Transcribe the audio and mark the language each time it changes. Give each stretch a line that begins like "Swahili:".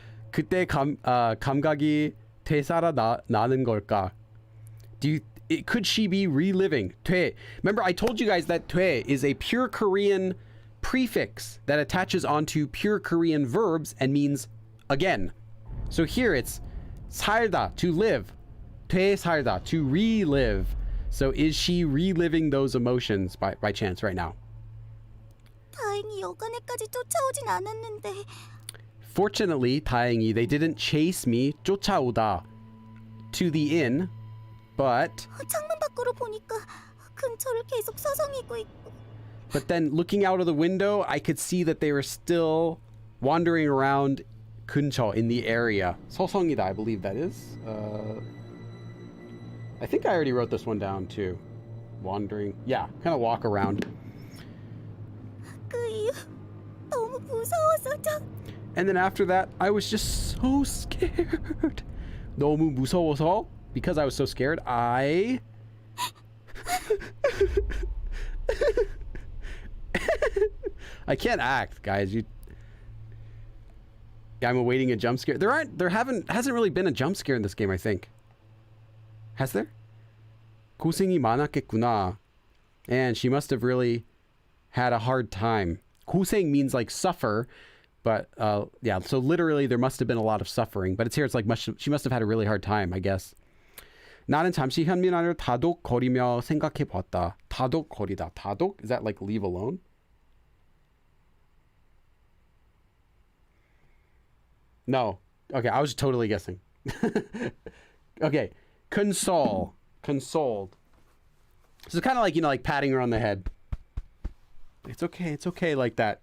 Korean: 그때 감각이 되살아나는 걸까?
English: Could she be reliving? 돼. Remember, I told you guys that 돼 is a pure Korean prefix that attaches onto pure Korean verbs and means again. So here it's 살다, to live. 되살다, to relive. So is she reliving those emotions by chance right now?
Korean: 다행히 여관에까지 쫓아오진 않았는데.
English: Fortunately, 다행히, they didn't chase me, 쫓아오다, to the inn, but...
Korean: 창문 밖으로 보니까 근처를 계속 서성이고 있고.
English: But then looking out of the window, I could see that they were still wandering around 근처, in the area. 서성이다, I believe that is. I think I already wrote this one down too. Wandering. Yeah, kind of walk around.
Korean: 그 이유 너무 무서워서
English: And then after that, I was just so scared.
Korean: 너무 무서워서,
English: because I was so scared, I can't act, guys. Yeah, I'm awaiting a jump scare. Hasn't really been a jump scare in this game, I think. Has there?
Korean: 고생이 많았겠구나.
English: And she must have really had a hard time. 고생 means like suffer, but yeah, so literally there must have been a lot of suffering. But it's here, it's like she must have had a really hard time, I guess.
Korean: 나는 잠시 현민아를 다독거리며 생각해 봤다. 다독거리다. 다독?
English: Is that like leave alone? No. Okay, I was totally guessing. Okay. Console. Consoled. So it's kind of like, you know, like patting her on the head. It's okay like that.